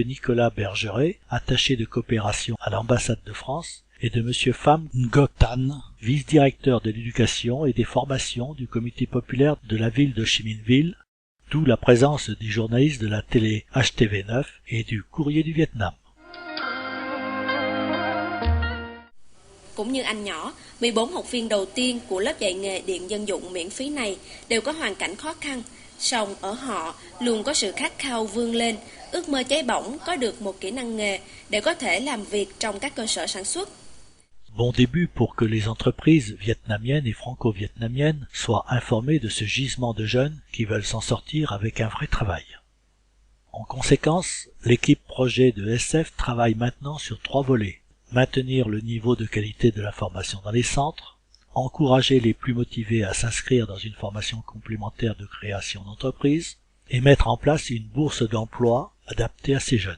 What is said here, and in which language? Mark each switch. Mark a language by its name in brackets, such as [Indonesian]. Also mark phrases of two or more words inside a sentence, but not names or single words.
[French] Nicolas Bergeret, attaché de coopération à l'ambassade de France, et de M. Pham Ngoc Tan, vice-directeur de l'éducation et des formations du comité populaire de la ville de Chi Minh Ville, d'où la présence des journalistes de la télé HTV9 et du Courrier du Vietnam. [Vietnamese] Cũng như anh nhỏ, 14 học viên đầu tiên của lớp dạy nghề điện dân dụng miễn phí này đều có hoàn cảnh khó khăn, song ở họ luôn có sự khát khao vươn lên, ước mơ cháy bỏng có được một kỹ năng nghề để có thể làm việc trong các cơ sở sản xuất. [French] Bon début pour que les entreprises vietnamiennes et franco-vietnamiennes soient informées de ce gisement de jeunes qui veulent s'en sortir avec un vrai travail. En conséquence, l'équipe projet de SF travaille maintenant sur 3 volets. Maintenir le niveau de qualité de la formation dans les centres, encourager les plus motivés à s'inscrire dans une formation complémentaire de création d'entreprise et mettre en place une bourse d'emploi adaptée à ces jeunes.